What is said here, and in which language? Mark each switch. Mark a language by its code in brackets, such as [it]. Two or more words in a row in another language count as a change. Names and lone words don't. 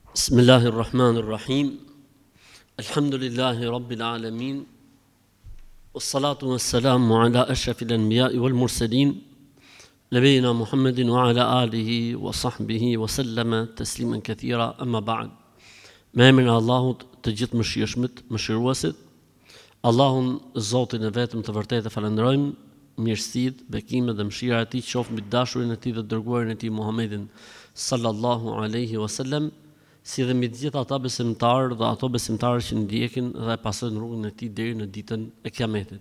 [ar] بسم الله الرحمن الرحيم. الحمد لله رب العالمين. والصلاة والسلام على أشرف الأنبياء والمرسلين، نبينا محمد وعلى آله وصحبه وسلم تسليما كثيرا، أما بعد. [sq] Me emrin e Allahut të gjithë mëshirshmit, mëshiruesit, Allahun Zotin e vetëm të vërtetë falenderojmë, mirësitë, bekimet dhe mëshira e tij qofshin mbi dashurin e tij dhe dërguarin e tij Muhammedin [ar] صلى الله عليه وسلم, [sq] si dhe mbi të gjithë ata besimtarë dhe ato besimtarë që ndjekin dhe pasojnë rrugën e tij deri në ditën e Kiametit.